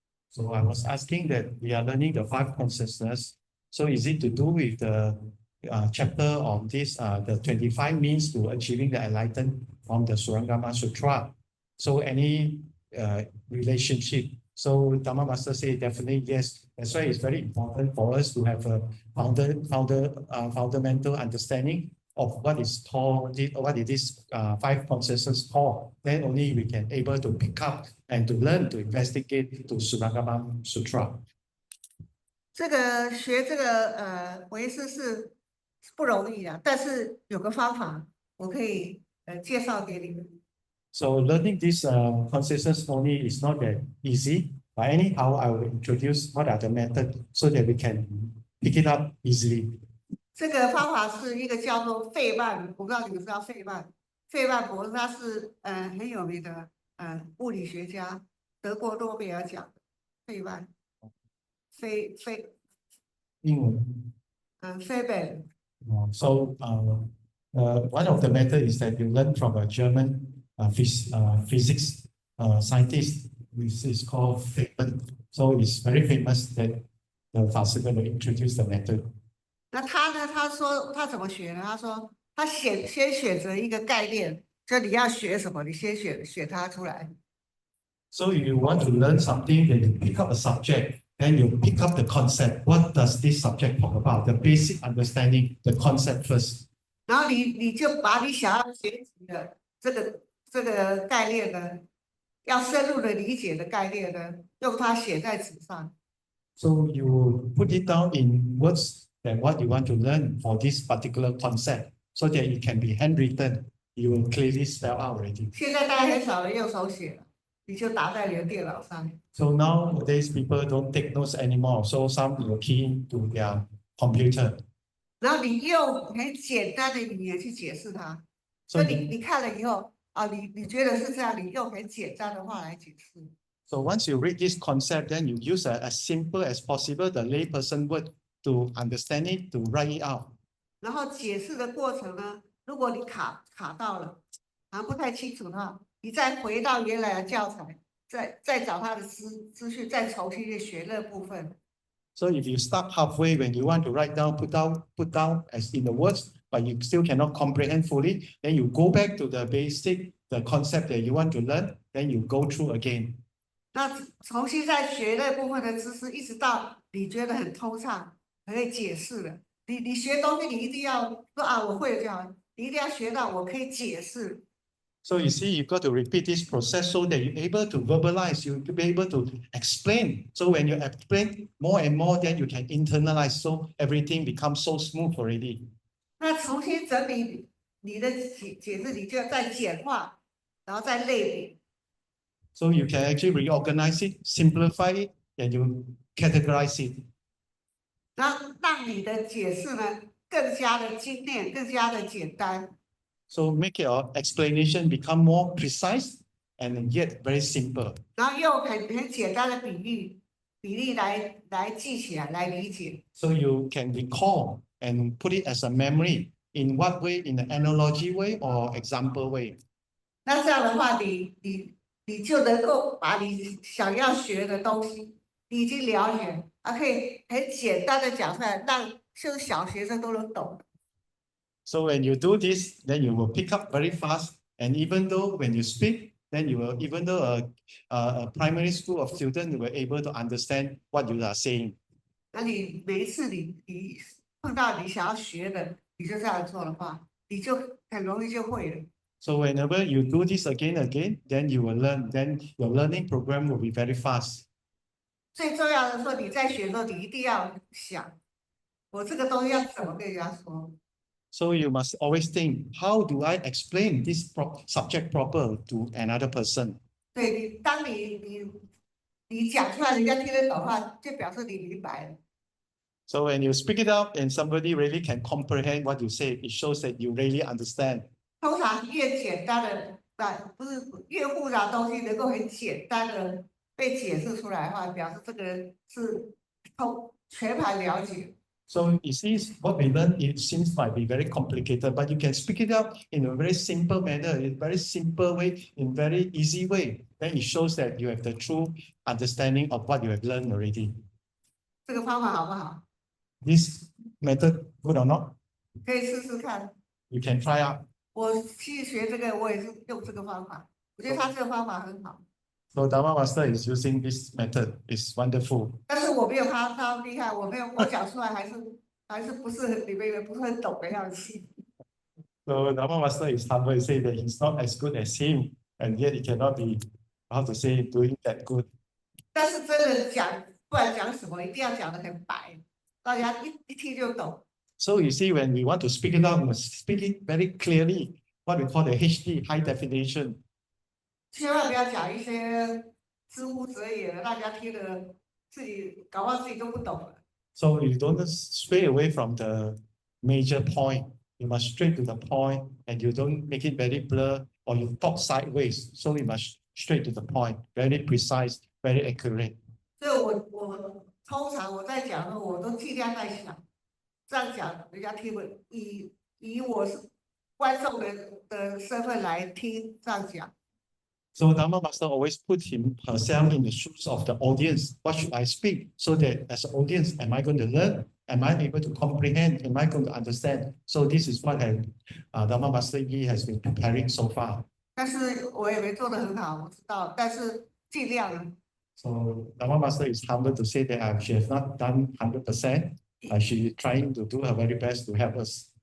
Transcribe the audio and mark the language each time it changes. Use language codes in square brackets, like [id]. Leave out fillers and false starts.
[en] So I was asking that we are learning the 5 consciousness. So is it to do with the chapter on this, the 25 means to achieving the enlightenment from the Surangama Sutra? So any relationship? So Dharma Master said definitely yes. That's why it's very important for us to have a fundamental understanding of what is called, what it is 5 consciousness called. Then only we can able to pick up and to learn to investigate to Surangama Sutra. [zh] 这个学这个唯识是不容易的，但是有个方法我可以介绍给你们。 [en] So learning this consciousness only is not that easy. But anyhow, I will introduce what are the methods so that we can pick it up easily. [zh] 这个方法是一个叫做费曼，我不知道你们知道费曼博士，他是很有名的物理学家，得过诺贝尔奖的费曼。英文。费曼。 [en] So one of the methods is that you learn from a German physics scientist, which is called Feynman. So it's very famous that the Faster will introduce the method. [zh] 那他呢？他说他怎么学呢？他说他先选择一个概念，就你要学什么，你先选它出来。 [en] So if you want to learn something, then you pick up a subject, then you pick up the concept. What does this subject talk about? The basic understanding, the concept first. [zh] 然后你就把你想要学习的这个概念呢，要深入的理解的概念呢，用它写在纸上。 [en] So you put it down in words that what you want to learn for this particular concept, so that it can be handwritten. You will clearly spell out already. [zh] 现在大家很少人用手写了，你就打在你的电脑上。 [en] So nowadays people don't take notes anymore. So some will key into their computer. [zh] 然后你用很简单的语言去解释它。所以你看了以后你觉得是这样，你用很简单的话来解释。 [en] So once you read this concept, then you use as simple as possible the layperson word to understand it, to write it out. [zh] 然后解释的过程呢，如果你卡到了，不太清楚的话，你再回到原来的教材，再找他的资讯，再重新去学那部分。 [en] So if you start halfway when you want to write down, put down as in the words, but you still cannot comprehend fully, then you go back to the basic, the concept that you want to learn, then you go through again. [zh] 那重新再学那部分的知识，一直到你觉得很通畅，可以解释了。你学东西，你一定要说我会了就好，你一定要学到我可以解释。 [en] So you see, you've got to repeat this process so that you're able to verbalize, you'll be able to explain. So when you explain more and more, then you can internalize. So everything becomes so smooth already. [zh] 那重新整理你的解释，你就要再简化，然后再类比。 [en] So you can actually reorganize it, simplify it, and you categorize it. [zh] 让你的解释呢更加的精炼，更加的简单。 [en] So make your explanation become more precise and yet very simple. [zh] 然后用很简单的比例来记起来，来理解。 [en] So you can recall and put it as a memory. In what way? In an analogy way or example way? [zh] 那这样的话，你就能够把你想要学的东西，你已经了解，可以很简单的讲出来，让就是小学生都能懂。 [en] So when you do this, then you will pick up very fast. And even though when you speak, then you will, even though a primary school of students were able to understand what you are saying. [zh] 那你每一次你碰到你想要学的，你就这样做的话，你就很容易就会了。 [en] So whenever you do this again, then you will learn. Then your learning program will be very fast. [zh] 最重要的是，你在学的时候，你一定要想，我这个东西要怎么跟人家说。 [en] So you must always think, how do I explain this subject proper to another person? [zh] 对，当你讲出来，人家听得懂的话，就表示你明白了。 [en] So when you speak it out and somebody really can comprehend what you say, it shows that you really understand. [zh] 通常越简单的，不是越复杂的东西能够很简单的被解释出来的话，表示这个人是全盘了解。 [en] So you see, what we learn, it seems might be very complicated, but you can speak it out in a very simple manner, in a very simple way, in very easy way. Then it shows that you have the true understanding of what you have learned already. [zh] 这个方法好不好？ [en] This method good or not? [zh] 可以试试看。 [en] You can try out. [zh] 我去学这个，我也是用这个方法，我觉得他这个方法很好。 [en] So Dharma Master is using this method. It's wonderful. [zh] 但是我没有他厉害，我讲出来还是不是很里面不是很懂的样子。 [en] So Dharma Master is humble. He say that he's not as good as him, and yet he cannot be, how to say, doing that good. [zh] 但是真的讲，不管讲什么，一定要讲得很白，大家一听就懂。 [en] So you see, when we want to speak it out, we must speak it very clearly. What we call the HD, high definition. [zh] 千万不要讲一些知乎者也的，大家听了自己搞不好自己都不懂了。 [en] So you don't stray away from the major point. You must straight to the point, and you don't make it very blur or you talk sideways. So you must straight to the point, very precise, very accurate. [zh] 所以我通常我在讲的时候，我都尽量在想，这样讲人家听不以我是观众的身份来听这样讲。 [en] So Dharma Master always put herself in the shoes of the audience. What should I speak? So that as an audience, am I going to learn? Am I able to comprehend? Am I going to understand? So this is what Dharma Master Yi has been preparing so far. [zh] 但是我也没做得很好，我知道，但是尽量了。 [en] So Dharma Master is humble to say that she has not done 100%. She is trying to do her very best to help us.